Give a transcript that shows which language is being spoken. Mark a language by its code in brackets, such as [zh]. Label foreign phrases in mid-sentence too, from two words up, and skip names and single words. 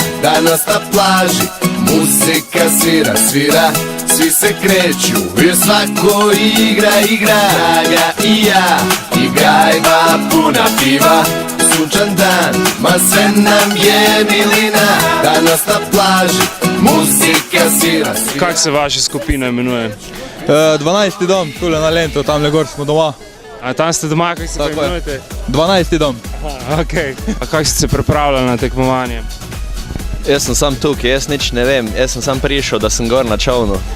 [sr] Danas na plaži, muzika svira. Svi se kreću, jer svako igra. Draga i ja, i gajba puna piva. Sunčan dan, ma sve nam je milina. Danas na plaži, muzika svira. [sl] Kak se vaša skupina imenuje? 12. dom, tule na Lentu, tamle gor smo doma. A tam ste doma, kako se imenujete? 12. dom. Aha, okej. A kako ste se pripravljali na tekmovanje? Jaz sem sam tukaj, jaz nič ne vem, jaz sem sam prišel, da sem gor na čovnu.